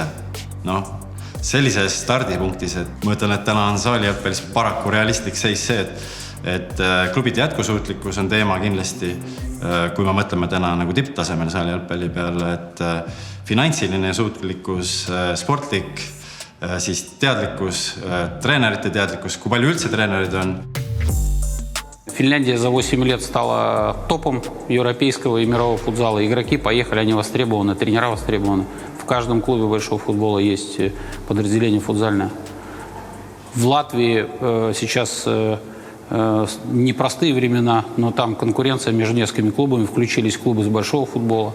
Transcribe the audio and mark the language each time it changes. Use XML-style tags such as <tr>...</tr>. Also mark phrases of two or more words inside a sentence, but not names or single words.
<et>Sellises stardipunktis, et ma ütlen, et täna on saali jalgpallis paraku realistlik seis see, et klubide jätkusuutlikkus on teema kindlasti, kui me mõtleme täna nagu tipptasemel saali jalgpalli peale, et finantsiline suutlikkus, sportlik, siis teadlikkus, treenerite teadlikkus, kui palju üldse treenerid on.</et> <ru>Финляндия за 8 лет стала топом европейского и мирового футзала. Игроки поехали, они востребованы, тренера востребованы. В каждом клубе большого футбола есть подразделение футзальное. В Латвии сейчас непростые времена, но там конкуренция между несколькими клубами, включились клубы с большого футбола.</ru>